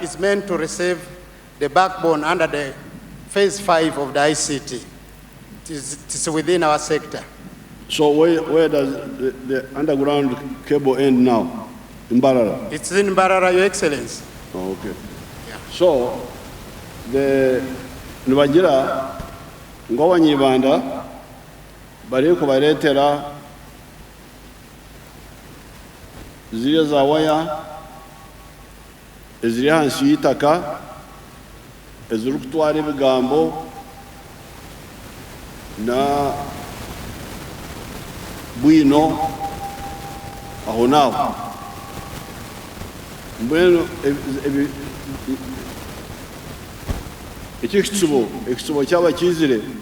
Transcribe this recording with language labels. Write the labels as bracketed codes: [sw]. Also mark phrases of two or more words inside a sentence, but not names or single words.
[en] is meant to receive the backbone under the phase 5 of the ICT. It is within our sector. So where does the underground cable end now? In Barara? It's in Barara, Your Excellency. Oh, okay. Yeah. [nyn] So the Nwagira ng'Abanyarwanda bari kubaletera ziriya za waya eziri hansi y'itaka eziri kutwara ebigambo na bwino aho naho mbwenu ekitsibo kyaba kizire